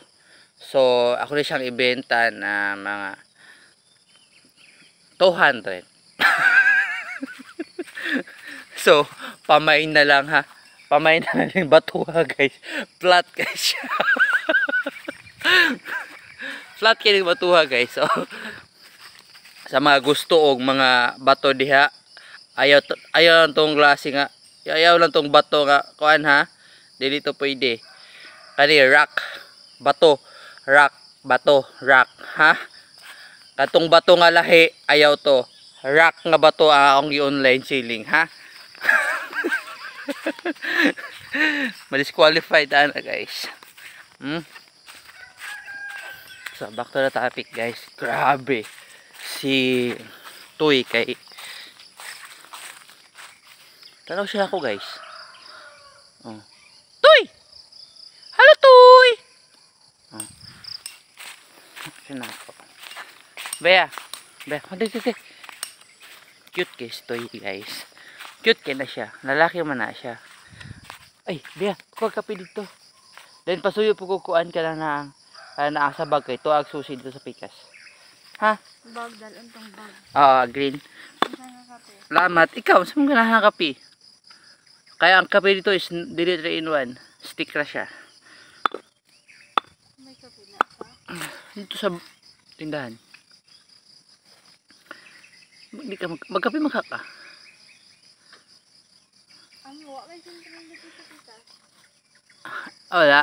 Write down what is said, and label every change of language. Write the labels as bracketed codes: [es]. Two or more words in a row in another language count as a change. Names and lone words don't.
[ceb] So ako na siyang ibenta na mga 200. So pamain na lang ha. Pamain na lang yung bato ha guys. Flat guys siya. Flat kayo yung bato ha guys. So sa mga gusto og mga bato diha, ayaw lang tong klase nga, ayaw lang tong bato nga kuan ha. Dili to pwede. Kani rock bato, rock bato, rock ha. Katong bato nga lahi ayaw to. Rock nga bato ang akong i- [en] online selling [ceb] ha. Ma-disqualified na guys. [en] So back to the topic guys. [ceb] Grabe si Toy kay tanaw siya ako guys. Toy! Hello Toy! Sino ako? Bea, dito. Cute guys, Toy guys. Cute kaya na siya. Lalaki man na siya. Ay, Bea, kuha kape dito. Then pasuyo po kukuan ka lang na sa bag kay tuag susi dito sa pikas. Ha? Bag, dalon tong bag. Green. Salamat. Ikaw, saan mo ganahan kape? Kaya ang kape dito is dili 3 in 1. Stick na siya. May kape na pa? Dito sa tindahan. Hindi ka magkape makaka. Wala may sentral dito sa pitas. Wala.